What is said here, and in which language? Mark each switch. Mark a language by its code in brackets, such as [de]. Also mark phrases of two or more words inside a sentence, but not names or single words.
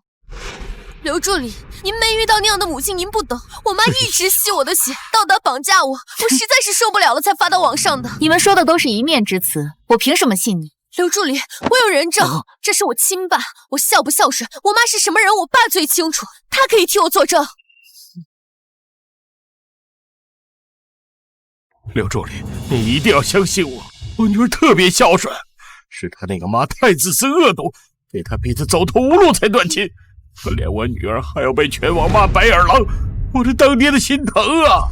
[zh] 劉助理，您沒遇到那樣的母親，您不懂。我媽一直吸我的血，道德綁架我，我實在是受不了了，才發到網上的。你們說的都是一面之詞，我憑什麼信你？劉助理，我有人證，這是我親爸，我孝不孝順，我媽是什麼人，我爸最清楚，他可以替我作證。劉助理，你一定要相信我，我女兒特別孝順，是她那個媽太自私惡毒，給她逼得走投無路才斷親，可憐我女兒還要被全網罵白眼狼，我這當爹的心疼啊！